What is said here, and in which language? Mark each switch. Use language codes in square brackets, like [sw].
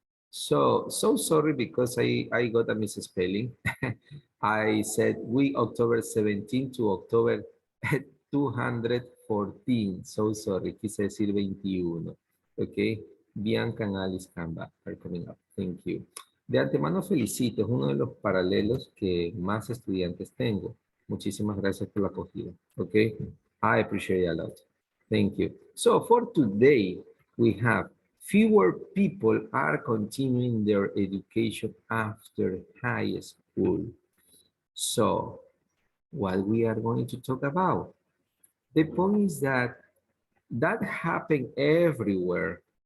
[en] So sorry because I got a misspelling. I said we October 17 to October 214. So sorry, [es] quise decir [en] 21. Okay. Bianca and Alice Camba are coming up. Thank you. [es] De antemano felicito, es uno de los paralelos que más estudiantes tengo. Muchísimas gracias por la acogida. [en] Okay. I appreciate it a lot. Thank you. So for today, we have fewer people are continuing their education after high school. So what we are going to talk about? The point is that happened everywhere.